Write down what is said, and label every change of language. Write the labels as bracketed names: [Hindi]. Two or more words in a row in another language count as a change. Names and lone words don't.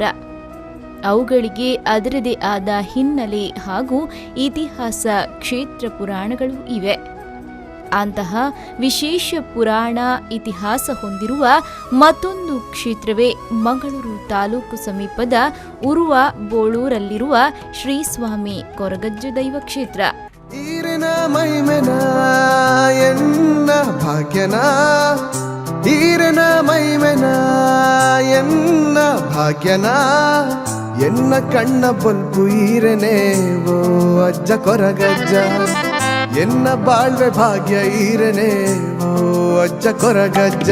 [Kannada] ಅವುಗಳಿಗೆ ಅದರದೇ ಆದ ಹಿನ್ನೆಲೆ ಹಾಗೂ ಇತಿಹಾಸ ಕ್ಷೇತ್ರ ಪುರಾಣಗಳು ಇವೆ. ಅಂತಹ ವಿಶೇಷ ಪುರಾಣ ಇತಿಹಾಸ ಹೊಂದಿರುವ ಮತ್ತೊಂದು ಕ್ಷೇತ್ರವೇ ಮಂಗಳೂರು ತಾಲೂಕು ಸಮೀಪದ ಉರ್ವ ಬೋಳೂರಲ್ಲಿರುವ ಶ್ರೀ ಸ್ವಾಮಿ ಕೊರಗಜ್ಜ ದೈವ ಕ್ಷೇತ್ರ. [Tulu] ಈರಿನ ಮೈಮೆನ ಎನ್ನ ಭಾಗ್ಯನ, ಈರಿನ ಮೈಮೆನ ಎನ್ನ ಭಾಗ್ಯನ, ಎನ್ನ ಕಣ್ಣ ಬಲ್ಪು ಈರನೆ ಓ ಅಜ್ಜ ಕೊರಗಜ್ಜ, ಎನ್ನ ಬಾಳ್ವೆ ಭಾಗ್ಯ ಈರನೆ ಓ ಅಜ್ಜ ಕೊರಗಜ್ಜ.